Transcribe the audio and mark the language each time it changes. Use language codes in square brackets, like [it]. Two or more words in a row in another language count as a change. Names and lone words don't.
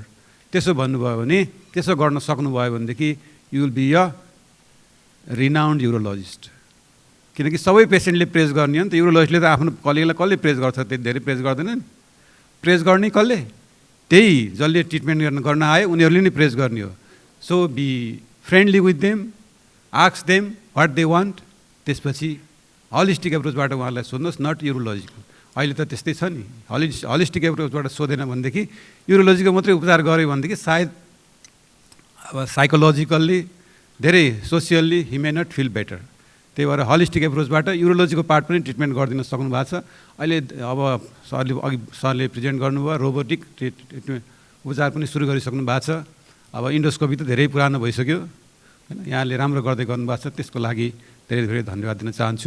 [ne] त्यसो भन्नुभयो भने, त्यसो गर्न सक्नुभयो भनेदेखि [en] you will be a renowned urologist. [ne] किनकि सबै पेसेन्टले प्रेज गर्ने हो नि त, युरोलोजिस्टले त आफ्नो कलिगलाई कसले प्रेज गर्छ, त्यति धेरै प्रेज गर्दैन नि। प्रेज गर्ने कसले? त्यही जसले ट्रिटमेन्ट गर्न आयो उनीहरूले नै प्रेज गर्ने हो। [en] so be friendly with them, ask them what they want. [ne] त्यसपछि [en] holistic approachबाट [ne] उहाँलाई सोध्नुहोस्, [en] not urological. [ne] अहिले त त्यस्तै छ नि, [en] holistic approachबाट [ne] सोधेन भनेदेखि युरोलोजीको मात्रै उपचार गऱ्यो भनेदेखि सायद अब साइकोलोजिकल्ली धेरै [en] socially he may not feel better. [ne] त्यही भएर [en] holistic approachबाट [ne] युरोलोजीको पार्ट पनि ट्रिटमेन्ट गरिदिन सक्नु भएको छ। अहिले अब सरले प्रेजेन्ट गर्नुभयो, [en] robotic treatment [ne] उपचार पनि सुरु गरिसक्नु भएको छ। अब इन्डोस्कोपी त धेरै पुरानो भइसक्यो होइन, यहाँले राम्रो गर्दै गर्नुभएको छ, त्यसको लागि धेरै धेरै धन्यवाद दिन चाहन्छु।